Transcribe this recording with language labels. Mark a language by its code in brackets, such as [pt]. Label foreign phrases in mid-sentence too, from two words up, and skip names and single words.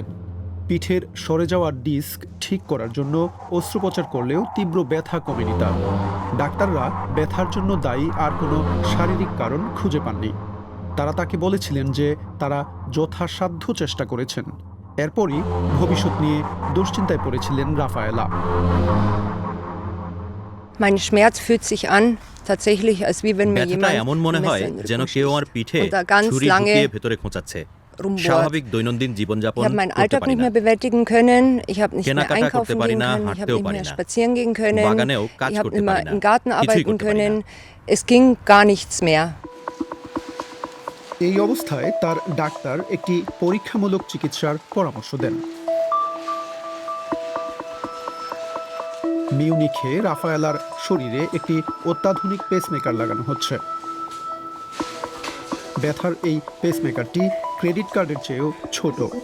[bn] পিঠের সরে যাওয়ার ডিস্ক ঠিক করার জন্য অস্ত্রোপচার করলেও তীব্র ব্যথা কমেনি তার। ডাক্তাররা ব্যথার জন্য দায়ী আর কোনো শারীরিক কারণ খুঁজে পাননি। তারা তাকে বলেছিলেন যে তারা যথাসাধ্য চেষ্টা করেছেন। এরপরই ভবিষ্যৎ নিয়ে দুশ্চিন্তায় পড়েছিলেন রাফায়েলা। [de] Mein Schmerz fühlt sich an, tatsächlich, als wie wenn mir [bn] ব্যথাটা [de] jemand [bn] এমন মনে হয় যেন কেউ আমার পিঠে ছুরি ঢুকিয়ে ভেতরে খোঁচাচ্ছে। স্বাভাবিক দৈনন্দিন জীবনযাপন [de] Ich habe meinen [bn] করতে [de] Alltag [bn] পারি [de] nicht [bn] না, [de] mehr bewältigen können, ich habe nicht mehr [bn] কেনাকাটা করতে [de] einkaufen [bn] পারি [de] gehen [bn] না, [de] können, ich habe [bn] হাঁটতেও [de] nicht [bn] পারি [de] mehr [bn] না, [de] spazieren gehen können, [bn] বাগানেও কাজ [de] ich habe [bn] করতে [de] immer [bn] পারি না, [de] im Garten [bn] কিছুই [de] arbeiten [bn] করতে পারি না। [de] können. Es ging gar nichts mehr. [bn] এই অবস্থায় তার ডাক্তার একটি পরীক্ষামূলক চিকিৎসার পরামর্শ দেন। মিউনিখে রাফায়েলার শরীরে একটি অত্যাধুনিক পেসমেকার লাগানো হচ্ছে। ব্যথার এই পেসমেকারটি ক্রেডিট কার্ডের চেয়েও ছোট।